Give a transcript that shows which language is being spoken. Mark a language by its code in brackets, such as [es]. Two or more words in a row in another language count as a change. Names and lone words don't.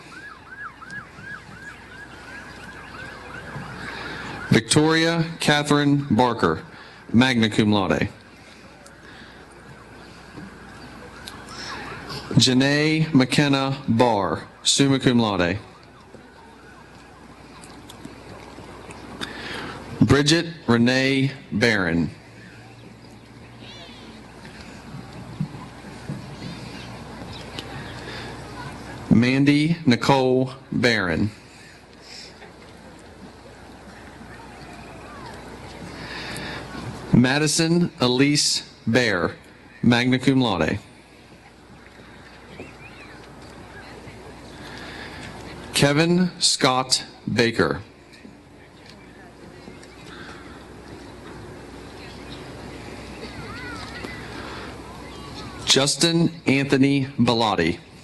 [en] Victoria Catherine Barker, [la] magna cum laude. [en] Janae McKenna Barr, [la] summa cum laude. [en] Bridget Renee Barron. Mandy Nicole Barron. Madison Elise Bear, [la] magna cum laude. [en] Kevin Scott Baker. Justin Anthony Bellotti.